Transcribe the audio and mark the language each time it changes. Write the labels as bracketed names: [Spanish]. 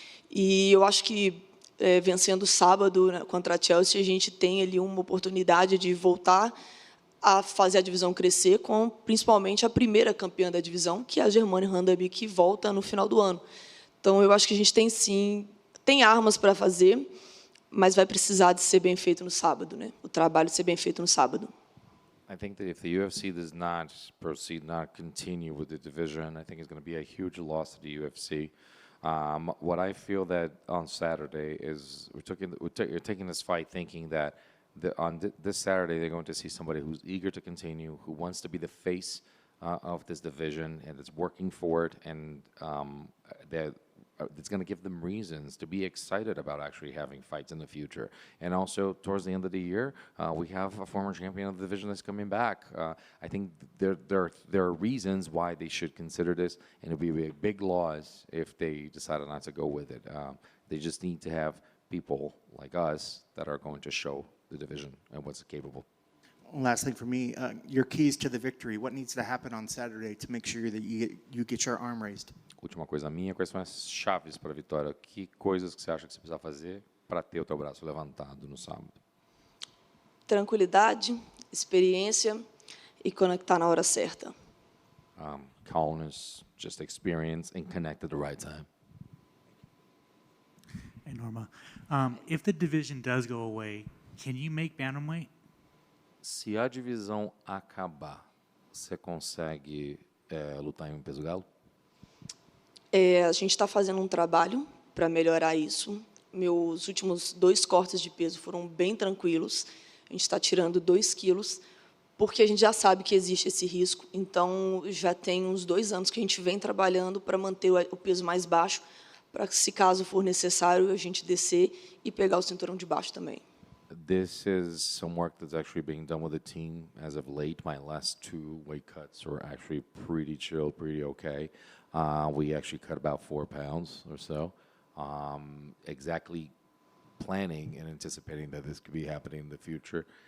[Portuguese] E eu acho que, vencendo sábado, né, contra a Chelsea, a gente tem ali uma oportunidade de voltar a fazer a divisão crescer, com principalmente a primeira campeã da divisão, que é a Germaine Handeby, que volta no final do ano. Então, eu acho que a gente tem, sim, tem armas para fazer, mas vai precisar de ser bem feito no sábado, né? O trabalho ser bem feito no sábado. [English] I think that if the UFC does not proceed, not continue with the division, I think it's going to be a huge loss to the UFC. What I feel that on Saturday is you're taking this fight thinking that this Saturday they're going to see somebody who's eager to continue, who wants to be the face of this division, and is working for it, and that it's going to give them reasons to be excited about actually having fights in the future. And also, towards the end of the year, we have a former champion of the division that's coming back. I think there are reasons why they should consider this, and it would be a big loss if they decided not to go with it. They just need to have people like us that are going to show the division and what's capable. Last thing for me, your keys to the victory. What needs to happen on Saturday to make sure that you get your arm raised? [Portuguese] Última coisa minha, quais são as chaves para a vitória? Que coisas que você acha que você precisa fazer para ter o teu braço levantado no sábado? Tranquilidade, experiência e conectar na hora certa. [English] Calmness, just experience, and connect at the right time. Hey, Norma. If the division does go away, can you make bantamweight? [Portuguese] Se a divisão acabar, você consegue lutar em um peso galo? A gente está fazendo um trabalho para melhorar isso. Meus últimos 2 cortes de peso foram bem tranquilos. A gente está tirando 2 quilos, porque a gente já sabe que existe esse risco. Então, já tem uns 2 anos que a gente vem trabalhando para manter o peso mais baixo, para que, se caso for necessário, a gente descer e pegar o cinturão de baixo também. [English] This is some work that's actually being done with the team as of late. My last 2 weight cuts were actually pretty chill, pretty okay. We actually cut about 4 pounds or so, exactly planning and anticipating that this could be happening in the future.